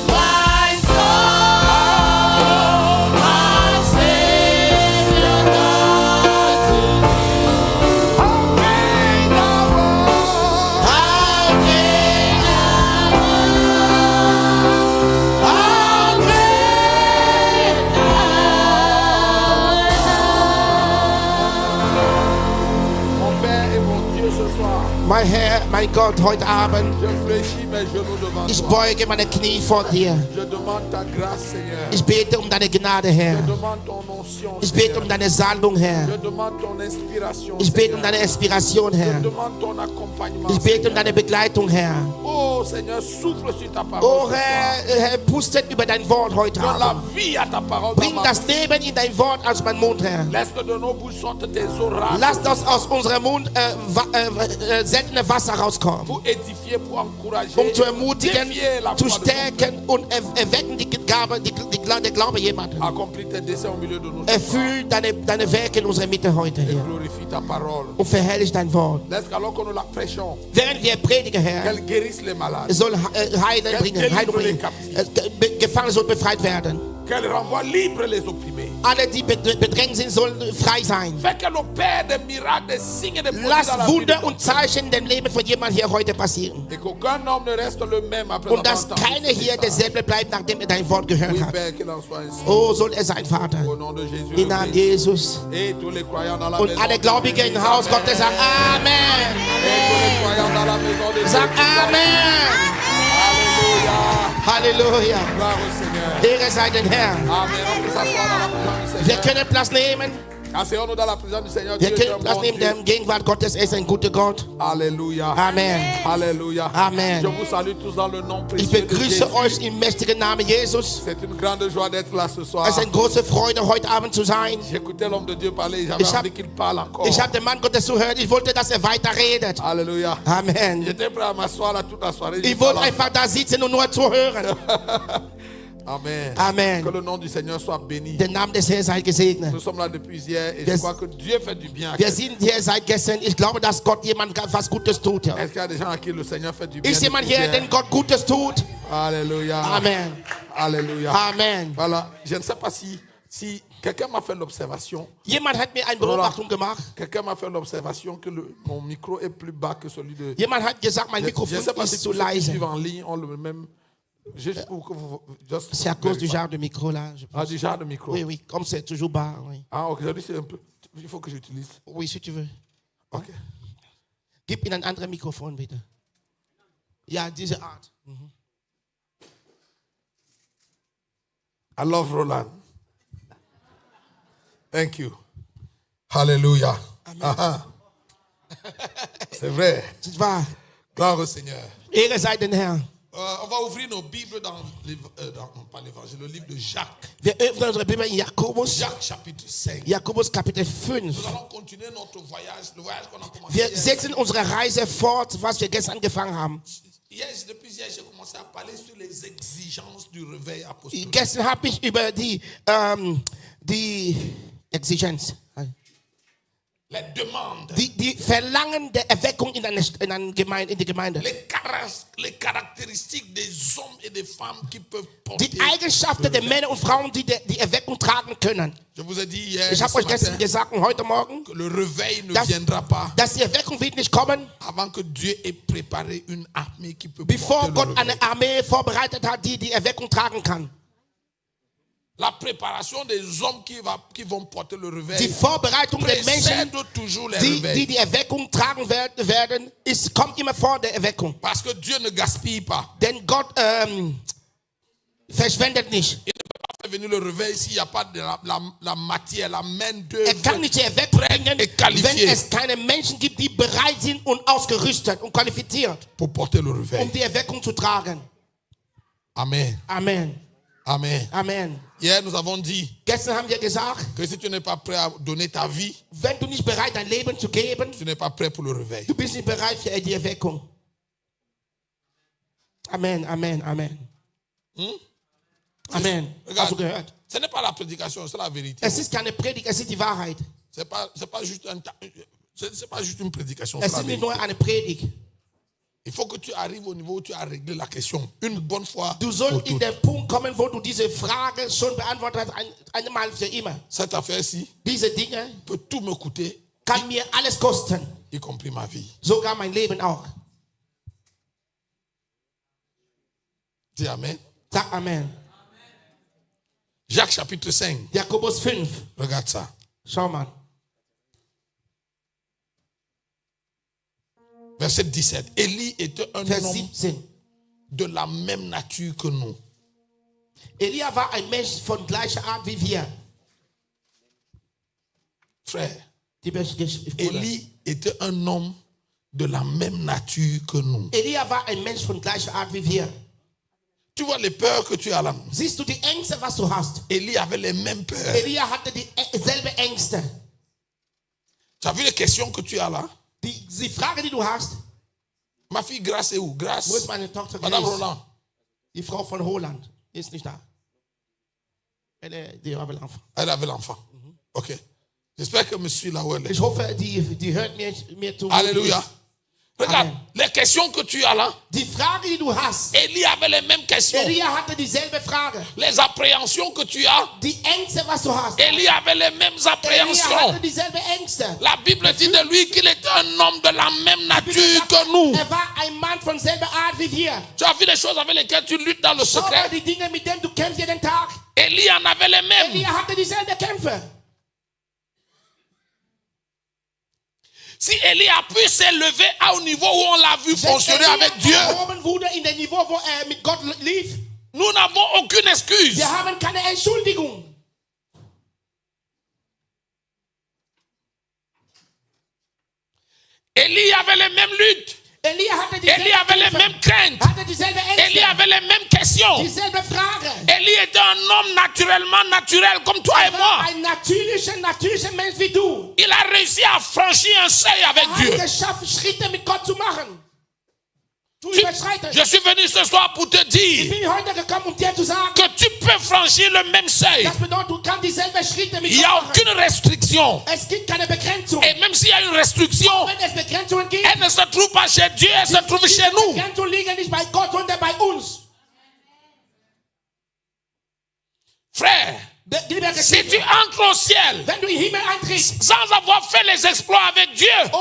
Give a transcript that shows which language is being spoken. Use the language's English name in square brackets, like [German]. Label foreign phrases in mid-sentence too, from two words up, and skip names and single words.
[English] My soul, my Savior God, to thee. How great thou art. how great How great [French] Mon Père et mon Dieu, ce soir, [German] mein Herr, mein Gott, heute Abend, [French] je fléchis mes genoux devant [German] ich [French] toi. [German] beuge meine Knie vor dir. [French] Je demande ta grâce, Seigneur. [German] Ich bete um deine Gnade, Herr. [French] Je demande ton onction, [German] Ich bete [French] Seigneur. [German] um deine Salbung, Herr. [French] Je demande ton inspiration, [German] Ich bete um [French] Seigneur. [German] deine Inspiration, [French] Je [German] Herr. [French] demande ton accompagnement, [German] Ich bete um [French] Seigneur. [German] deine Begleitung, Herr. [French] Oh Seigneur, souffle sur ta parole. Oh ce soir. [German] Herr, pustet über dein Wort heute [French] Donne la [German] Abend. [French] vie à ta parole. [German] Bring [French] dans ma [German] das Leben in dein Wort aus meinem Mund, Herr. [French] Laisse que de nos bouches sortent tes oracles [German] Lass das aus unserem Mund seltene Wasser rauskommen, [French] pour édifier, pour encourager, [German] um zu ermutigen, [French] défier la [German] zu [French] foi de ton peuple. [German] stärken und erwecken die Gabe, der Glaube jemanden. [French] Accomplis tes desseins au milieu de nous. [German] Erfüll deine Werke in unserer Mitte heute, [French] Et [German] Herr. [French] glorifie ta parole. [German] Und verherrlich dein Wort. [French] Laisse qu'alors que nous la prêchons, [German] Während wir predigen, Herr, [French] qu'elle guérisse les malades, [German] es soll Heilung bringen. Gefangene soll befreit werden. [French] qu'elle renvoie libre les opprimés. [German] Alle, die bedrängt sind, sollen frei sein. [French] Fais qu'elle opère des miracles, des signes et des prodiges [German] Lass [French] dans la vie de [German] Wunder [French] ton [German] und Zeichen in dem Leben von jemandem hier heute passieren. [French] Et qu'aucun homme ne reste le même après [German] Und [French] avoir [German] dass [French] entendu [German] keiner [French] ce [German] hier [French] message. [German] derselbe bleibt, nachdem er dein Wort gehört [French] Oui, [German] hat. [French] Père, qu'il en soit ainsi. [German] Oh, soll er sein, Vater. [French] Au nom de Jésus. [German] Im [French] le [German] Namen [French] Christ. [German] Jesus. [French] Et tous les croyants dans la [German] Und [French] maison. [German] alle [French] de [German] Gläubigen [French] Jésus, [German] im Haus [French] Amen. [German] Gottes sagen Amen. [French] Et tous les croyants dans la maison de [German] Sag [French] Jésus. [German] Amen. [French] Alléluia. [German] Halleluja. [French] Gloire au Seigneur. [German] Ehre sei dem Herrn. Amen. [French] On peut s'asseoir dans la présence du [German] Wir [French] Seigneur. [German] können Platz nehmen. [French] Asseyons-nous dans la présence du Seigneur. [German] Wir [French] Dieu est un [German] können Platz [French] bon [German] nehmen. [French] Dieu. [German] Der Gegenwart Gottes ist ein guter Gott. [French] Alléluia. Amen. Alléluia. Amen. Je vous salue tous dans le nom [German] Ich [French] précieux de [German] begrüße [French] Jésus. [German] euch im mächtigen Namen Jesus. [French] C'est une grande joie d'être là ce soir. [German] Es ist eine große Freude, heute Abend zu sein. [French] J'écoutais l'homme de Dieu parler. J'avais [German] Ich hab- [French] envie qu'il parle encore. [German] Ich habe den Mann Gottes zuhört. Ich wollte, dass er weiter redet. [French] Alléluia. Amen. J'étais prêt à m'asseoir là toute la soirée. [German] Ich wollte einfach da sitzen und nur zuhören. Amen. Amen. [French] Que le nom du Seigneur soit béni. [German] Der Name des Herrn sei gesegnet. [French] Nous sommes là depuis hier et [German] Wir- [French] je crois que Dieu fait du bien. à [German] Wir [French] quelqu'un. [German] sind hier seit gestern. Ich glaube, dass Gott jemand was Gutes tut. Ja. [French] Est-ce qu'il y a des gens à qui le Seigneur fait du bien? [German] Ist jemand [French] depuis [German] hier, hier? den Gott Gutes tut? [French] Alléluia. Amen. Alléluia. Amen. Voilà. Je ne sais pas si quelqu'un m'a fait l'observation. [German] Jemand hat mir eine Beobachtung gemacht. [French] Quelqu'un m'a fait l'observation que mon micro est plus bas que celui de. [German] Jemand hat gesagt, mein [French] Je ne [German] Mikrofon [French] sais pas si [German] ist [French] tous [German] zu [French] ceux qui [German] leise. [French] suivent en ligne ont le même. Juste pour que vous. Just C'est à cause du [English] verify. [French] genre de micro là. Je Ah, pense. du genre de micro. Oui, oui, comme c'est toujours bas. Oui, Ah, ok. Aujourd'hui, c'est un peu. Il faut que j'utilise. oui si tu veux. Ok. [German] Gib ihm ein anderes Mikrofon, bitte. Ja, diese Art. [English] I love Roland. Thank you. Hallelujah. Aha. [French] C'est vrai. [German] C'est wahr. [French] Gloire au Seigneur. [German] Ehre sei den Herrn. [French] On va ouvrir nos Bibles dans, pas l'évangile, le livre de Jacques. [German] Wir öffnen unsere Bibel in Jakobus. [French] Jacques chapitre 5. [German] Jakobus Kapitel 5. [French] Nous allons continuer notre voyage, le voyage qu'on a commencé. [German] Wir [French] hier. [German] setzen unsere Reise fort, was wir gestern angefangen haben. [French] Depuis hier, j'ai commencé à parler sur les exigences du réveil apostolique. [German] Gestern habe ich über die Exigenz, [French] Les demandes. [German] die Verlangen der Erweckung in der Gemeinde. [French] Les caractéristiques des hommes et des femmes qui peuvent porter. [German] Die Eigenschaften der Männer und Frauen, die die Erweckung tragen können. [French] Je vous ai dit hier, [German] Ich habe euch gestern gesagt und heute Morgen, [French] que le réveil ne viendra pas [German] dass die Erweckung wird nicht kommen, [French] avant que Dieu ait préparé une armée qui peut [German] bevor [French] porter [German] Gott [French] le réveil. [German] eine Armee vorbereitet hat, die die Erweckung tragen kann. [French] La préparation des hommes qui vont porter le [German] Die [French] réveil [German] Vorbereitung der Menschen, [French] précède toujours les [German] die [French] réveils. [German] die Erweckung tragen werden, kommt immer vor der Erweckung. [French] Parce que Dieu ne gaspille pas. [German] Denn Gott verschwendet nicht. [French] Il ne peut pas faire venir le réveil s'il n'y a pas de la matière, la main d'œuvre. [German] Kann nicht die Erweckung bringen, [French] et qualifié. [German] wenn es keine Menschen gibt, die bereit sind und ausgerüstet und qualifiziert, [French] Pour porter le réveil. [German] die Erweckung zu tragen. Amen. Amen. Amen. Amen. [French] Hier, nous avons dit [German] Gestern haben wir gesagt, [French] que si tu n'es pas prêt à donner ta vie, [German] wenn du nicht bereit dein Leben zu geben, [French] tu n'es pas prêt pour le réveil. [German] du bist nicht bereit für die Erweckung. Amen, Amen, Amen. Amen. Hast du gehört? [French] Ce n'est pas la prédication, c'est la vérité. [German] Es ist keine Predigt, es ist die Wahrheit. [French] C'est pas juste une prédication, [German] Es [French] c'est la [German] ist nicht [French] vérité. [German] nur eine Predigt. [French] Il faut que tu arrives au niveau où tu as réglé la question une bonne fois [German] Du [French] pour [German] sollst in [French] toutes. [German] den Punkt kommen, wo du diese Frage schon beantwortet hast, einmal für immer. [French] Cette affaire-ci [German] Diese Dinge [French] peut tout me coûter, [German] kann mir alles kosten, [French] y compris ma vie. [German] sogar mein Leben auch. [French] Dis Amen. [German] Sag Amen. [French] Jacques chapitre 5. [German] Jakobus 5. [French] Regarde ça. [German] Schau mal. [French] Verset 17. Élie était un [German] Vers [French] homme [German] 17. [French] de la même nature que nous. [German] Elia war ein Mensch von gleicher Art wie wir. [French] Frère, [German] Die [French] Élie était un homme de la même nature que nous. [German] Elia war ein Mensch von gleicher Art wie wir. [French] Tu vois les peurs que tu as là. [German] Siehst du die Ängste, was du hast? [French] Élie avait les mêmes peurs. [German] Elia hatte dieselbe Ängste. [French] Tu as vu les questions que tu as là? [German] Die Frage, die du hast, [French] Ma fille Grace est où? [German] wo Grace. ist meine Tochter [French] Madame [German] Grace? [French] Roland. [German] Die Frau von Holland ist nicht da. [French] Die avait l'enfant. Elle avait l'enfant. Ok. J'espère qu'elle me suit là où elle est. [German] Ich hoffe, die hört mir zu. [French] Alléluia. Regarde, [German] Amen. [French] les questions que tu as là, [German] Die Frage, die du hast, [French] Élie avait les mêmes questions. [German] Elia hatte dieselbe Frage. [French] Les appréhensions que tu as, [German] Die Ängste, was du hast. [French] Élie avait les mêmes [German] Elia [French] appréhensions. [German] hatte dieselbe Ängste. [French] La Bible dit de lui qu'il était un homme de la même nature que nous. [German] war ein Mann von selber Art wie wir. [French] Tu as vu les choses avec lesquelles tu luttes dans le [German] Schau mal [French] secret? [German] die Dinge, mit denen du kämpfst jeden Tag. [French] Élie en avait les mêmes. [German] Elia hatte dieselbe Kämpfe. [French] Si Élie a pu s'élever au niveau où on l'a vu fonctionner avec Dieu, [German] erhoben wurde in dem Niveau, wo mit Gott lief, [French] nous n'avons aucune excuse. [German] wir haben keine Entschuldigung. [French] Élie avait les mêmes luttes. [German] Elia hatte [French] Élie avait les [German] Kämpfe, [French] mêmes craintes. [German] hatte dieselbe [French] Élie [German] Ängste, [French] avait les mêmes questions. [German] dieselbe Frage. [French] Élie était un homme naturellement naturel comme toi et moi. [German] Ein natürlicher Mensch wie du. [French] Il a réussi à franchir un seuil avec Dieu. [German] Hat geschafft, Schritte mit Gott zu machen. Zu überschreiten. [French] Je suis venu ce soir pour te [German] Ich [French] dire [German] bin heute gekommen, dir zu sagen, [French] que tu peux franchir le même seuil. [German] das bedeutet, du kannst dieselbe Schritte mit [French] Il n'y [German] Gott [French] a [German] machen. [French] aucune restriction. [German] Es gibt keine Begrenzung. [French] Et même s'il y a une restriction, [German] Wenn es Begrenzungen gibt, [French] elle ne se trouve pas chez Dieu, elle se trouve chez nous. [German] Begrenzungen liegen nicht bei Gott, sondern bei uns. [French] Frère, [German] Lieber [French] si tu [German] Geschwister, [French] entres au ciel [German] wenn du in den Himmel eintrittst, [French] sans avoir fait les exploits avec Dieu,